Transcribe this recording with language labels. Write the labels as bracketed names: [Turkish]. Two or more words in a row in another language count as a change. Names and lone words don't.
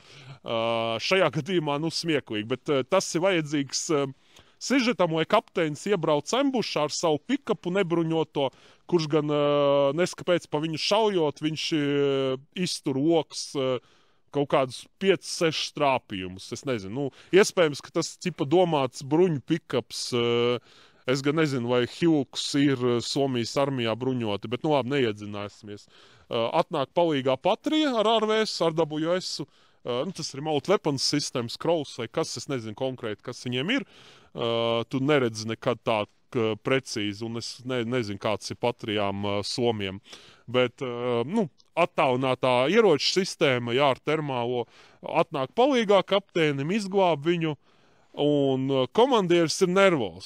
[Latvian] Šajā gadījumā, nu, smieklīgi, bet tas ir vajadzīgs sižetam, lai kapteinis iebrauc ambušā ar savu pikapu nebruņoto, kurš gan neskapēc pa viņu šaujot, viņš iztur loks kaut kādus 5-6 trāpījumus. Es nezinu, nu, iespējams, ka tas cipa domāts bruņu pikaps. Es gan nezinu, vai Hilks ir Somijas armijā bruņoti, bet, nu labi, neiedzināsimies. Atnāk palīgā Patrija ar RVS, ar WS. Nu, tas ir [English] remote weapons systems, [Latvian] Kraus vai kas, es nezinu konkrēti, kas viņiem ir. Tu neredzi nekad tā precīzi, un es nezinu, kāds ir Patrijām Somiem. Bet, nu, attālinātā ieroču sistēma, jā, ar termālo atnāk palīgā kapteinim, izglāb viņu, un komandieris ir nervos.